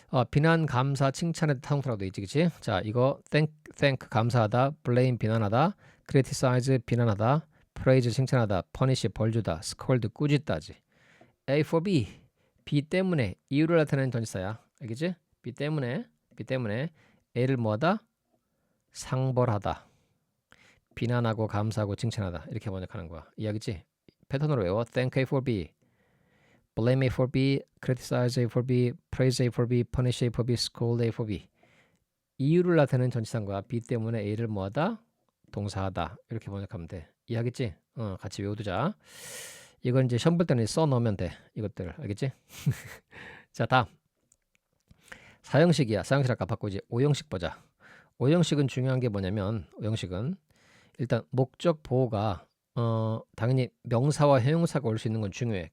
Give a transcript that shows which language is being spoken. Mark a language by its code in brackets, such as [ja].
[ko] 비난, 감사, 칭찬의 타동사라고 돼 있지, 그치? 자, 이거 thank 감사하다, blame 비난하다, criticize 비난하다, praise 칭찬하다, punish 벌주다, scold 꾸짖다지. A for B, B 때문에 이유를 나타내는 전치사야. 알겠지? B 때문에 A를 뭐하다? 상벌하다. 비난하고 감사하고 칭찬하다. 이렇게 번역하는 거야. 이해하겠지? 패턴으로 외워. [en] Thank A for B, blame A for B, criticize A for B, praise A for B, punish A for B, scold A for B. [ko] 이유를 나타내는 전치사인 거야. B 때문에 A를 뭐하다? 동사하다. 이렇게 번역하면 돼. 이해하겠지? 같이 외워두자. 이건 이제 시험 볼 때는 써 넣으면 돼. 이것들 알겠지? 자, 다음. 사형식이야. 사형식 아까 바꾸고 이제 오형식 보자. 오형식은 중요한 게 뭐냐면 오형식은 일단 목적 보호가 당연히 명사와 형용사가 올 수 있는 건 중요해.